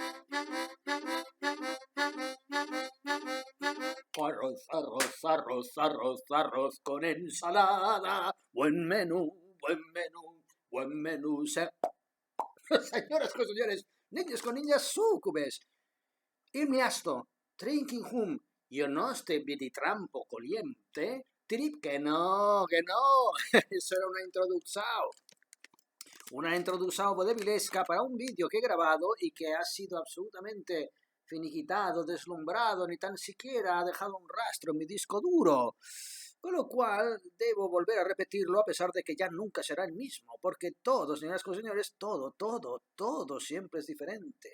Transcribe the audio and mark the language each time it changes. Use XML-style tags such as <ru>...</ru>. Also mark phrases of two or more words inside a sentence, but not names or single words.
<es>Arroz, arroz, arroz, arroz, arroz con ensalada. Buen menú, buen menú, buen menú. Señoras con señores, niños con niñas súcubes. Il miasto, drinking hum, io no ste trampo coliente. Tirip que no, que no. Eso era una introducción vodevilesca para un vídeo que he grabado y que ha sido absolutamente finiquitado, deslumbrado, ni tan siquiera ha dejado un rastro en mi disco duro. Con lo cual debo volver a repetirlo a pesar de que ya nunca será el mismo, porque todo, señoras y señores, todo siempre es diferente.</es>